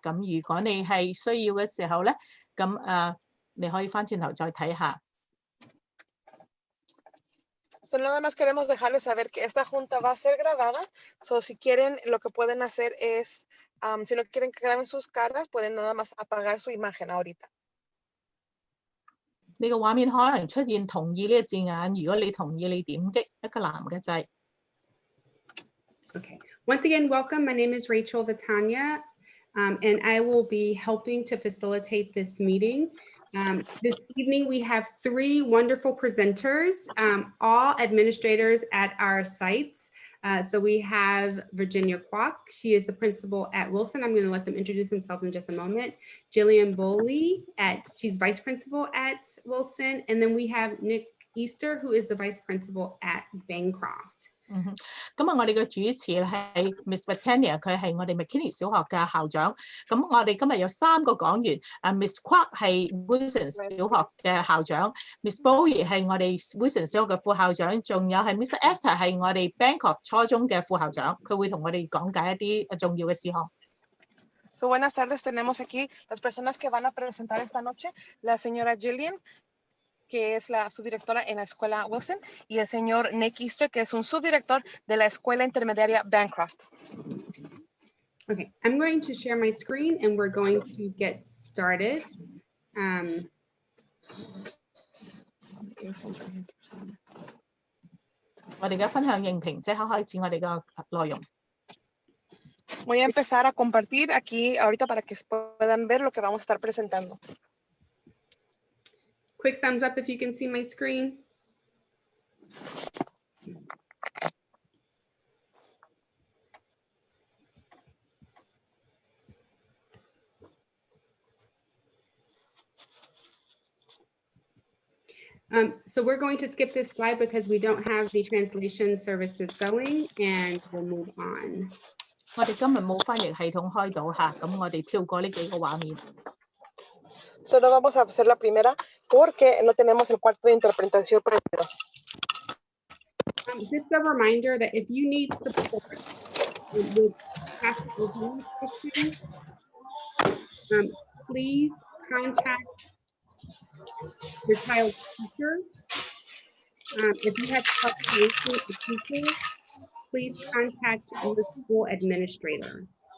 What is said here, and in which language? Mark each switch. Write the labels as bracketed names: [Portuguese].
[Cantonese] 咁如果你係需要嘅時候咧，咁你可以翻轉頭再睇下。 [Spanish] So, nada más queremos dejarles saber que esta junta va a ser grabada. So, si quieren, lo que pueden hacer es, si no quieren que graben sus caras, pueden nada más apagar su imagen ahorita. [Cantonese] 呢個畫面可能出現同意呢個字眼，如果你同意，你點擊一個藍嘅掣。 [English] Okay. Once again, welcome. My name is Rachel Vitania, and I will be helping to facilitate this meeting. This evening, we have 3 wonderful presenters, all administrators at our sites. So we have Virginia Kwok. She is the principal at Wilson. I'm going to let them introduce themselves in just a moment. Jillian Boley, she's vice principal at Wilson. And then we have Nick Easter, who is the vice principal at Bancroft. [Cantonese] 咁我哋嘅主持係 Miss Vicarious， 佢係我哋 McKinney 小學嘅校長。咁我哋今日有3個講員，Miss Kwok 係 Wilson 小學嘅校長 ，Miss Bowie 係我哋 Wilson 小學嘅副校長，仲有係 Mr. Esther 係我哋 Bancroft 初中嘅副校長，佢會同我哋講解一啲重要嘅事項。 [Spanish] So, buenas tardes, tenemos aquí las personas que van a presentar esta noche, la señora Jillian, que es la subdirectora en la escuela Wilson, y el señor Nick Easter, que es un subdirector de la escuela intermediaria Bancroft. [English] Okay, I'm going to share my screen and we're going to get started. [Cantonese] 我哋而家分享影評，即刻開始我哋嘅內容。 [Spanish] Voy a empezar a compartir aquí ahorita para que puedan ver lo que vamos a estar presentando. [English] Quick thumbs up if you can see my screen. So we're going to skip this slide because we don't have the translation services going, and we'll move on. [Cantonese] 我哋今日冇翻譯系統開到嚇，咁我哋跳過呢幾個畫面。 [Spanish] Solo vamos a hacer la primera porque no tenemos el cuarto de interpretación prendido. [English] Just a reminder that if you need support with issues, please contact your child's teacher. If you have trouble with the teacher, please contact your school administrator.